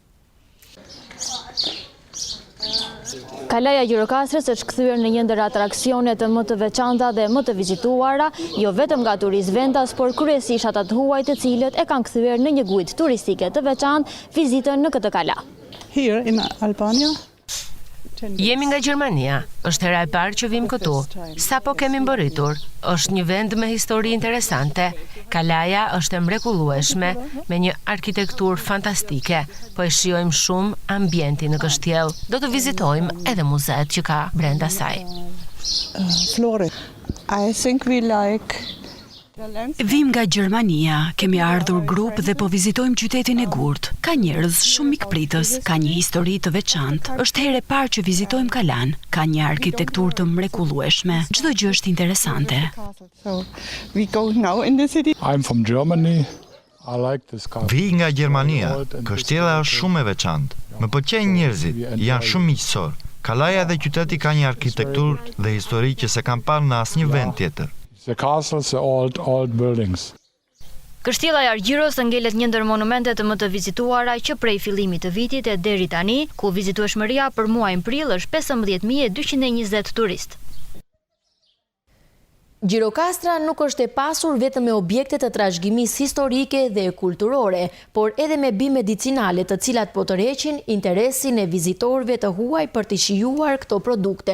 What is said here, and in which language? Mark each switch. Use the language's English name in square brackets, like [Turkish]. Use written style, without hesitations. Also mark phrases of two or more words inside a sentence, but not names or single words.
[Albanian] Kalaja e Gjirokastrës është kthyer në një ndër atraksionet më të veçanta dhe më të vizituara, jo vetëm nga turistë vendas, por kryesisht ata të huaj të cilët e kanë kthyer në një gujtë turistike të veçantë vizitën në këtë kala. [English] Here in Albania. [Albanian] Jemi nga Gjermania, është hera e parë që vim këtu. Sapo kemi mbërritur, është një vend me histori interesante. Kalaja është e mrekullueshme, me një arkitekturë fantastike, po e shijojmë shumë ambientin në kështjell. Do të vizitojmë edhe muzeet që ka brenda saj. Flore. [English] I think we like. [Albanian] Vim nga Gjermania, kemi ardhur grup dhe po vizitojmë qytetin e Gurt. Ka njerëz shumë mikpritës, ka një histori të veçantë. Është herë e parë që vizitojmë Kalan. Ka një arkitekturë të mrekullueshme. Çdo gjë është interesante. [English] So we go now in the city. I'm from Germany. I like this car. [Albanian] Vi nga Gjermania. Kështjella është shumë e veçantë. Më pëlqejnë njerëzit, janë shumë miqësor. Kalaja dhe qyteti ka një arkitekturë dhe histori që se kam parë në asnjë vend tjetër. [English] The castles, the old buildings. [Albanian] Kështjella e Argjiros ngelet një ndër monumentet më të vizituara që prej fillimit të vitit e deri tani, ku vizitueshmëria për muajin prill është 15.220 turistë. Gjirokastra nuk është e pasur vetëm me objekte të trashëgimisë historike dhe kulturore, por edhe me bimë medicinale, të cilat po tërheqin interesin e vizitorëve të huaj për të shijuar këto produkte.